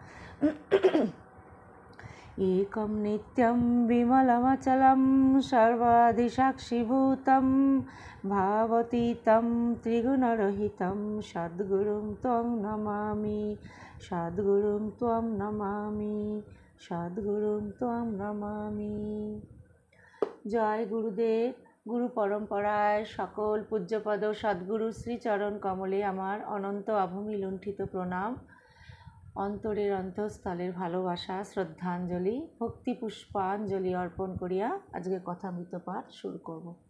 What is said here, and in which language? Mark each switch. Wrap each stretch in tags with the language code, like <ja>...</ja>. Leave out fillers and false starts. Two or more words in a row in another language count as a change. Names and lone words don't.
<sa>एकं नित्यं विमलमचलं सर्वादिसाक्षिभूतं भावतीतं त्रिगुणरहितं सद्गुरुं त्वं नमामि सद्गुरुं त्वं नमामि सद्गुरुं त्वं नमामि।</sa> <bn>জয় গুরুদেব। গুরু পরম্পরায় সকল পূজ্যপদ সদ্গুরু শ্রীচরণ কমলে আমার অনন্ত অভূমি লুণ্ঠিত প্রণাম, অন্তরের অন্তঃস্থলের ভালোবাসা, শ্রদ্ধাঞ্জলি, ভক্তি পুষ্পাঞ্জলি অর্পণ করিয়া আজকে কথামৃত পাঠ শুরু করব।</bn>